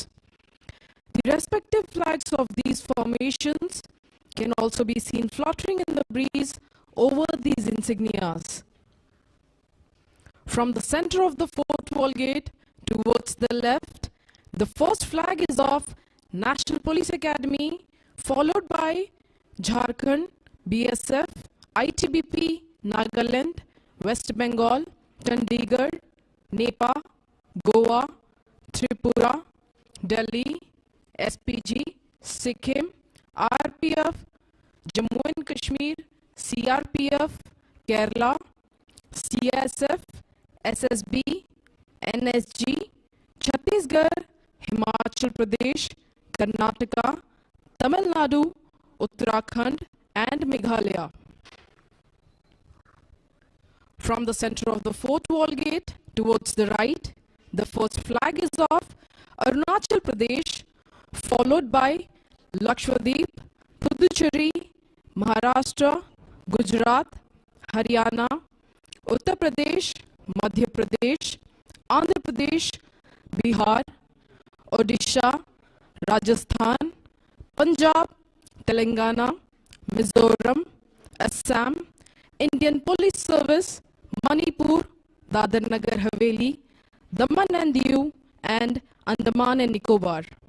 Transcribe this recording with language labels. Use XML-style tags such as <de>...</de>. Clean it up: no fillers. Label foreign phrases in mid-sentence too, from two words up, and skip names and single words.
<en>The respective flags of these formations can also be seen fluttering in the breeze over these insignias. From the center of the fourth wall gate towards the left, the first flag is of National Police Academy, followed by Jharkhand, BSF, ITBP, Nagaland, West Bengal, Chandigarh, Nepal, Goa, Tripura, Delhi, SPG, Sikkim, RPF, Jammu and Kashmir, CRPF, Kerala, CSF, SSB, NSG, Chhattisgarh, Himachal Pradesh, Karnataka, Tamil Nadu, Uttarakhand and Meghalaya. From the center of the fourth wall gate towards the right, the first flag is of Arunachal Pradesh, followed by Lakshadweep, Puducherry, Maharashtra, Gujarat, Haryana, Uttar Pradesh, Madhya Pradesh, Andhra Pradesh, Bihar, Odisha, Rajasthan, Punjab, Telangana, Mizoram, Assam, Indian Police Service, Manipur, Dadar Nagar Haveli, Daman and Diu, and Andaman and Nicobar.</en>